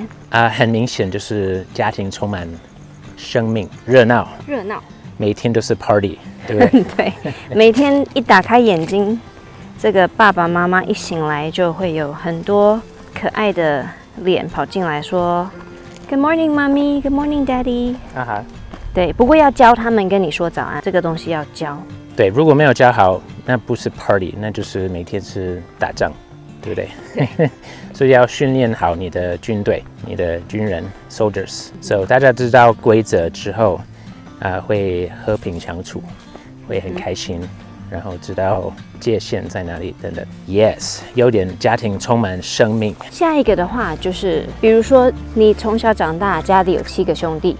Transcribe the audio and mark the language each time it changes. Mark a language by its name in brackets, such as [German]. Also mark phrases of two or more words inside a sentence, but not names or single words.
[Chinese] 很明显就是家庭充满生命、热闹，每天都是 party， 对不对？对，每天一打开眼睛，这个爸爸妈妈一醒来就会有很多可爱的脸跑进来说 [English] Good morning, mommy. Good morning, daddy. [Chinese] 对，不过要教他们跟你说早安，这个东西要教。对，如果没有教好，那不是 party， 那就是每天是打仗，对不对？所以要训练好你的军队、你的军人 soldiers。So 大家知道规则之后，会和平相处，会很开心，然后知道界限在哪里等等。Yes， 优点家庭充满生命。下一个的话就是，比如说你从小长大，家里有7个兄弟，